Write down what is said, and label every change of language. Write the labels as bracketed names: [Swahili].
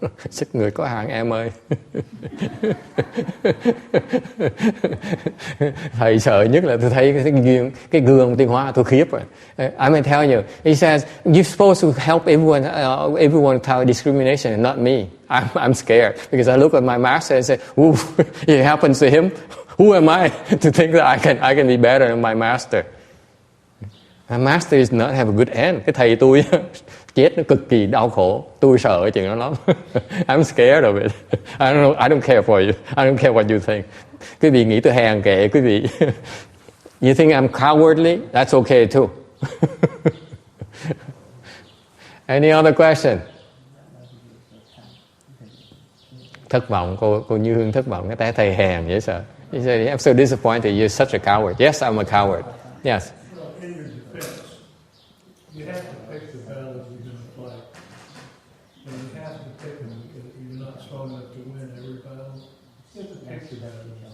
[Vietnamese] Sức người có hạn em ơi. Thầy sợ nhất là tôi thấy cái gương Tiên Hóa tôi khiếp rồi. [English] I may tell you, he says you're supposed to help everyone without discrimination and not me. I'm scared because I look at my master and say, it happens to him. Who am I to think that I can be better than my master? My master is not have a good end. [Vietnamese] Cái thầy tôi chết nó cực kỳ đau khổ. Tôi sợ cái chuyện đó lắm. [English] I'm scared of it. I don't care for you. I don't care what you think. [Vietnamese] Quý vị nghĩ tôi hèn kệ quý vị. [English] You think I'm cowardly? That's okay too. Any other question? [Vietnamese] Thất vọng, cô Như Hương thất vọng. Cái thầy hèn dễ sợ. [English] He said, I'm so disappointed. You're such a coward. Yes, I'm a coward. Yes. In your defense, you have to pick the battles you're going to fight. And you have to pick them. You're not strong enough to win every battle. You have to pick the battles.